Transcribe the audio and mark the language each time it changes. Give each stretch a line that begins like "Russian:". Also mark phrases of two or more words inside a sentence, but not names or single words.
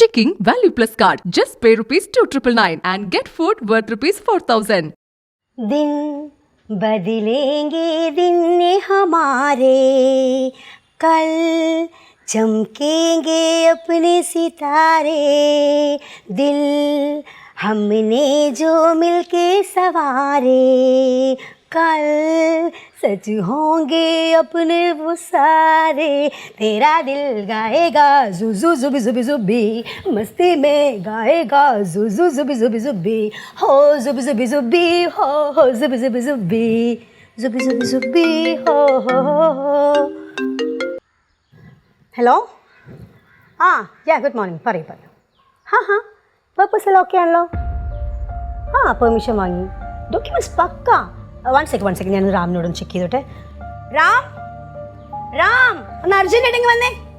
English: Checking Value Plus card. Just pay ₹2,999 and get food worth ₹4,000.
Hindi: दिन बदलेंगे दिन हमारे, कल चमकेंगे अपने सितारे, दिल हमने जो मिलके सवारे, कल सच होंगे अपने वो सारे, तेरा दिल गाएगा जुजू जुबी जुबी जुबी, मस्ती में गाएगा जुजू जुबी जुबी जुबी, हो जुबी जुबी जुबी, हो जुबी जुबी जुबी, जुबी जुबी जुबी, हो
Malayalam: ഹലോ ഗുഡ് മോർണിംഗ് പറയൂ പേർപ്പസ് എല്ലാം ഓക്കെ ആണല്ലോ. പെർമിഷൻ വാങ്ങി, ഡോക്യുമെൻറ്റ്സ് പക്ക.
English: one second
Malayalam: ഞാൻ റാമിനോടൊന്ന് ചെക്ക് ചെയ്തോട്ടെ. റാം ഒന്ന് അർജന്റ് ആയിട്ടെങ്കിൽ വന്നേ.